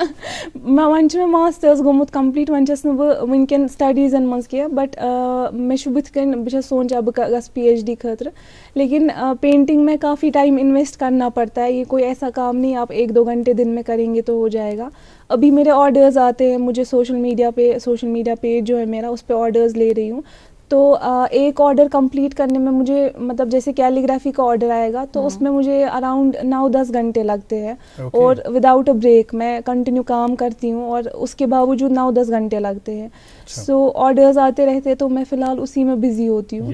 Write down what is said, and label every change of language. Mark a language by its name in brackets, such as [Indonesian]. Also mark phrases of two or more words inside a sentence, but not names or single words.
[Kashmiri] وۄنۍ چھُ مےٚ ماسٹٲرٕس گوٚمُت کَمپلیٖٹ وۄنۍ چھَس نہٕ بہٕ وٕنکٮ۪ن سٹڈیٖزَن منٛز کینٛہہ بَٹ مےٚ چھُ بٕتھِ کَنۍ بہٕ چھَس سونٛچان بہٕ گژھٕ پی ایچ ڈی خٲطرٕ [Urdu] لیکن پینٹنگ میں کافی ٹائم انویسٹ کرنا پڑتا ہے یہ کوئی ایسا کام نہیں آپ 1-2 گھنٹے دن میں کریں گے تو ہو جائے گا ابھی میرے آرڈرز آتے ہیں مجھے [English] social media page [Urdu] جو ہے میرا اس پہ آرڈرز لے رہی ہوں تو ایک [English] order complete [Urdu] کرنے میں مجھے مطلب جیسے کیلیگرافی کا آرڈر آئے گا تو اس میں مجھے اراؤنڈ 9-10 گھنٹے لگتے ہیں اور [English] without a break [Urdu] میں کنٹینیو کام کرتی ہوں اور اس کے باوجود 9-10 گھنٹے لگتے ہیں سو آرڈرز آتے رہتے تو میں فی الحال اسی میں بزی ہوتی ہوں.